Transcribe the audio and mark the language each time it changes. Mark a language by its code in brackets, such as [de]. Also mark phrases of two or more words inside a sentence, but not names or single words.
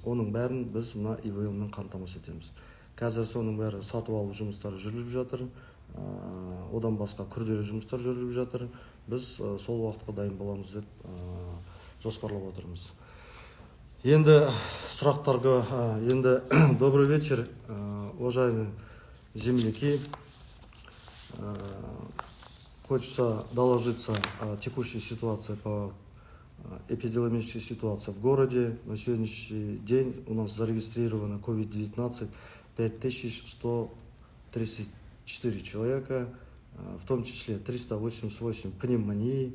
[kk] Оның бәрін біз ИВЛ-мен қамтамасыз етеміз. Қазір соның бәрі сатып алу жұмыстары жүріліп жатыр. Одан басқа күрделі жұмыстар жүріліп жатыр. Біз сол уақытқа дайын боламыз деп жоспарлап отырмыз. Енді сұрақтарға, енді [ru] добрый вечер, уважаемые земляки. Хочется доложиться о текущей ситуации по эпидемиологической ситуации в городе. На сегодняшний день у нас зарегистрировано COVID-19 5134 человека, в том числе 388 пневмонии.